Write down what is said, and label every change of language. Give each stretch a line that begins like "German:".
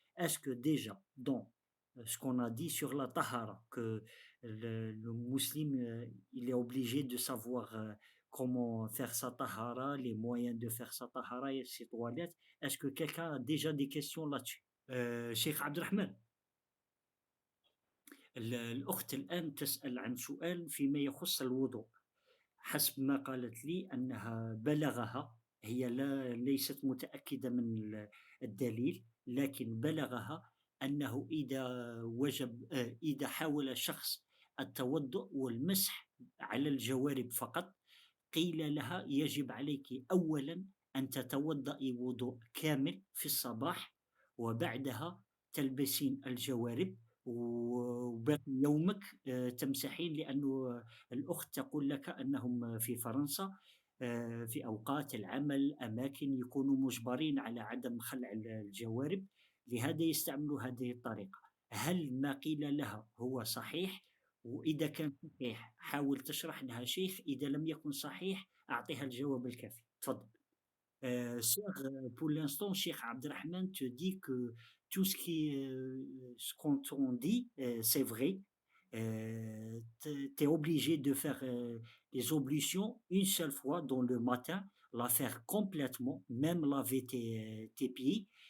French: Est-ce que déjà, dans ce qu'on a dit sur la tahara, que le musulman, il est obligé de savoir comment faire sa tahara, les moyens de faire sa tahara et ses toilettes, est-ce que quelqu'un a déjà des questions là-dessus? Cheikh Abdelrahman.
Arabic: الأخت الآن تسأل عن سؤال فيما يخص الوضوء. حسب ما قالت لي أنها بلغها، هي ليست متأكدة من الدليل، لكن بلغها أنه إذا وجب إذا حاول شخص التوضؤ والمسح على الجوارب فقط، قيل لها يجب عليك أولا أن تتوضئي وضوء كامل في الصباح، وبعدها تلبسين الجوارب وباقي يومك تمسحين، لأنه الأخت تقول لك أنهم في فرنسا في أوقات العمل أماكن يكونوا مجبرين على عدم خلع الجوارب، لهذا يستعملوا هذه الطريقة. هل ما قيل لها هو صحيح؟ وإذا كان صحيح حاول تشرح لها شيخ، إذا لم يكن صحيح أعطيها الجواب الكافي. تفضل.
French: Sœur, pour l'instant, Cheikh Abdelrahman te dit que tout ce ce qu'on t'en dit, c'est vrai. Tu es obligé de faire les ablutions une seule fois dans le matin, la faire complètement, même laver tes pieds.